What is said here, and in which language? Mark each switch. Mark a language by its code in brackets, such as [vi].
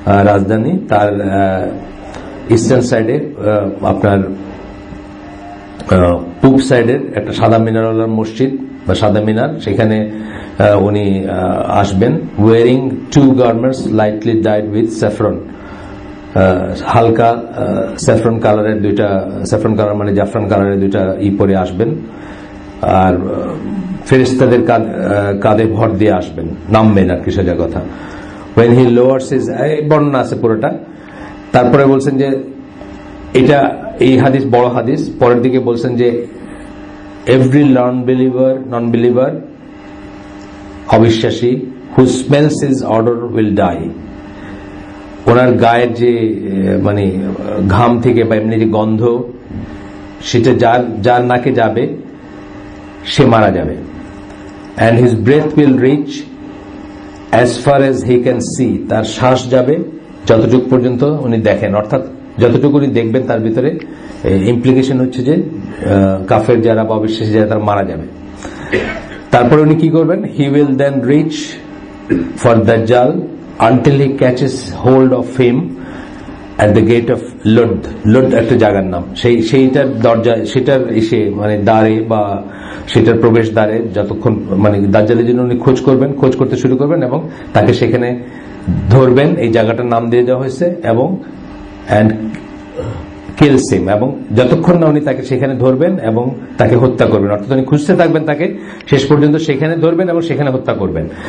[bn] রাজধানী, তার ইস্টার্ন সাইডে আপনার পূব সাইডের একটা সাদা মিনারওয়ালার মসজিদ বা সাদা মিনার, সেখানে উনি আসবেন [en] wearing 2 garments lightly dyed with saffron, [bn] হালকা স্যাফরন কালারের দুইটা, স্যাফরন কালার মানে জাফরান কালারের দুইটা পরে আসবেন, আর ফেরেশতাদের কাঁধে ভর দিয়ে আসবেন, নামবেন আর কি সোজা কথা। [en] when he lowers his, [bn] বর্ণনা আছে পুরোটা। তারপরে বলছেন যে এটা এই হাদিস বড় হাদিস, পরের দিকে বলছেন যে [en] every non believer [bn] অবিশ্বাসী [en] who smells his odour will die, [bn] ওনার গায়ের যে মানে ঘাম থেকে বা এমনি যে গন্ধ সেটা যার নাকে যাবে সে মারা যাবে। [en] and his breath will reach as far as he can see, [bn] তার শ্বাস যাবে যতটুকু পর্যন্ত উনি দেখেন, অর্থাৎ যতটুকু উনি দেখবেন তার ভিতরে ইমপ্লিকেশন হচ্ছে যে কাফের যারা বা অবিশ্বাসী যারা তারা মারা যাবে। তারপরে উনি কি করবেন, [en] he will then reach for Dajjal until he catches hold of him at the gate of Lud. [bn] Lud একটা জায়গার নাম, সেইটার দরজা, সেটার এসে মানে দ্বারে বা সেটার প্রবেশ দ্বারে যতক্ষণ মানে দাজ্জালের জন্য উনি খোঁজ করতে শুরু করবেন এবং তাকে সেখানে ধরবেন, এই জায়গাটার নাম দিয়ে দেওয়া হয়েছে, এবং [en] and kills him, [bn] এবং যতক্ষণ না উনি তাকে সেখানে ধরবেন এবং তাকে হত্যা করবেন, অর্থাৎ উনি খুঁজতে থাকবেন তাকে, শেষ পর্যন্ত সেখানে ধরবেন এবং সেখানে হত্যা করবেন।